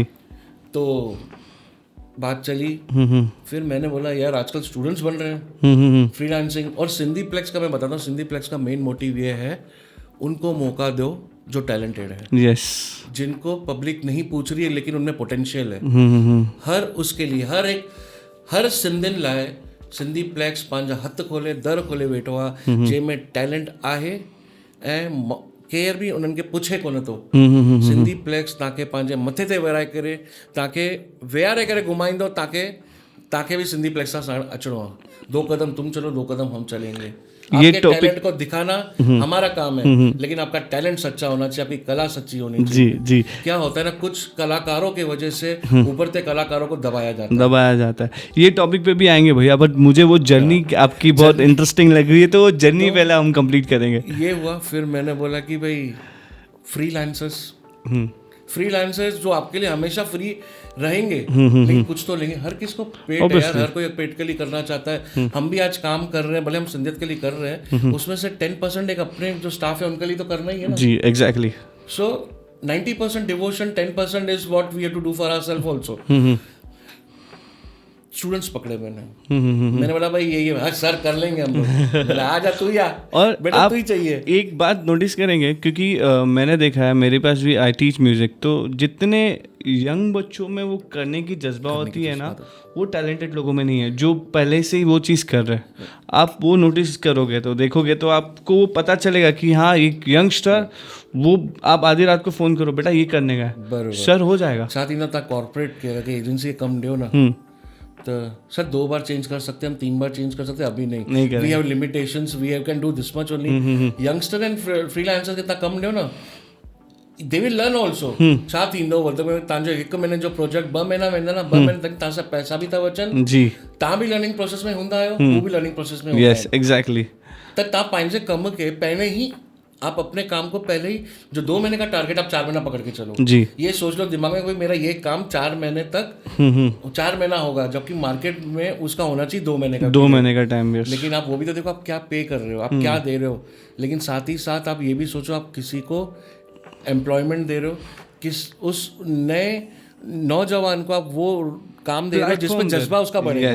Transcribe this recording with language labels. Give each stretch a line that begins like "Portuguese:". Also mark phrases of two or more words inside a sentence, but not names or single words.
Hindi: तो बात चली, फिर मैंने बोला यार आजकल स्टूडेंट्स बन रहे हैं फ्रीलांसिंग, और सिंधी प्लेक्स का मैं बताता हूँ, सिंधी प्लेक्स का मेन मोटिव ये है, उनको मौका दो जो टैलेंटेड है, यस जिनको पब्लिक नहीं पूछ रही है लेकिन उनमें पोटेंशियल है।
Sindhi: हर उसके लिए हर सिंधियुनि लाइ सिंधी प्लेक्स पंहिंजा हथ खोले, दर खोले वेठो आहे, जंहिंमें टैलेंट आहे ऐं केर बि उन्हनि खे पुछे कोन थो। सिंधी प्लेक्स तव्हांखे पंहिंजे मथे ते वेहारे करे, तव्हांखे वेहारे करे घुमाईंदो, तव्हांखे भी सिंधी प्लेक्स सां साण अचिणो आहे।
Hindi: 2 कदम तुम चलो, 2 कदम हम चलेंगे। ये आपके टॉपिक टैलेंट को दिखाना हमारा काम है, लेकिन आपका टैलेंट सच्चा होना चाहिए, आपकी कला सच्ची होनी जी चाहिए। जी क्या होता है ना, कुछ कलाकारों के वजह से उभरते कलाकारों को दबाया जाता है। ये टॉपिक पे भी आएंगे भैया, बट मुझे वो जर्नी आपकी बहुत इंटरेस्टिंग लग रही है, तो वो जर्नी पहले हम कंप्लीट करेंगे। ये हुआ, फिर मैंने बोला कि भाई फ्रीलांसर्स जो आपके लिए हमेशा फ्री रहेंगे, लेकिन कुछ तो लेंगे। हर किस को पेट है यार, हर कोई पेट के लिए करना चाहता है। हम भी आज काम कर रहे हैं, भले हम सिंधियत के लिए कर रहे हैं, उसमें से 10% एक अपने जो स्टाफ है उनके लिए तो करना ही है ना। जी एग्जैक्टली।
English: So 90% devotion, 10% is what we have to do for ourself also.
Hindi: स्टूडेंट्स पकड़े मैंने बोला भाई ये सर कर लेंगे हम लोग। बोला आजा तू ही आ, और बेटा आप तू ही चाहिए। एक बात नोटिस करेंगे, क्योंकि मैंने देखा है, मेरे पास भी
English: I teach music,
Hindi: तो जितने यंग बच्चों में वो करने की जज्बा होती है ना, वो टैलेंटेड लोगों में नहीं है, जो पहले से ही वो चीज़ कर रहे हैं। आप वो नोटिस करोगे तो देखोगे तो आपको वो पता चलेगा कि हाँ एक यंगस्टर, वो आप आधी रात को फ़ोन करो बेटा ये करने का है, सर हो जाएगा। साथ ही ना था कॉर्पोरेट के एजेंसी कम दियो ना, तो सर 2 बार चेंज कर सकते हैं हम, 3 बार चेंज कर सकते हैं, अभी नहीं।
English: We have limitations, We have can do this much only. Youngster and freelancer
Sindhi: कितना कम ॾियो न,
English: they will learn also.
Sindhi: छा थींदो मतिलबु तव्हांजो 1 महीने जो प्रोजेक्ट 2 महीना वेंदा न, 2 महीने तक तव्हां सां पैसा बि था अचनि जी, तव्हां बि
English: learning process
Sindhi: में हूंदा आहियो, हू बि
English: learning process
Sindhi: में हूंदा
English: Yes exactly.
Sindhi: त तव्हां पंहिंजे कम के पहले ही,
Hindi: आप अपने काम को पहले ही, जो 2 महीने का टारगेट आप 4 महीना पकड़ के चलो जी। ये सोच लो दिमाग में, कोई मेरा ये काम 4 महीने तक 4 महीना होगा, जबकि मार्केट में उसका होना चाहिए 2 महीने का, 2 महीने का टाइम वेस्ट। लेकिन आप वो भी तो देखो, आप क्या पे कर रहे हो, आप क्या दे रहे हो। लेकिन साथ ही साथ आप ये भी सोचो, आप किसी को एम्प्लॉयमेंट दे रहे हो, किस उस नए नौजवान को आप वो काम दे रहे हो जिसमें जज्बा उसका बढ़ेगा।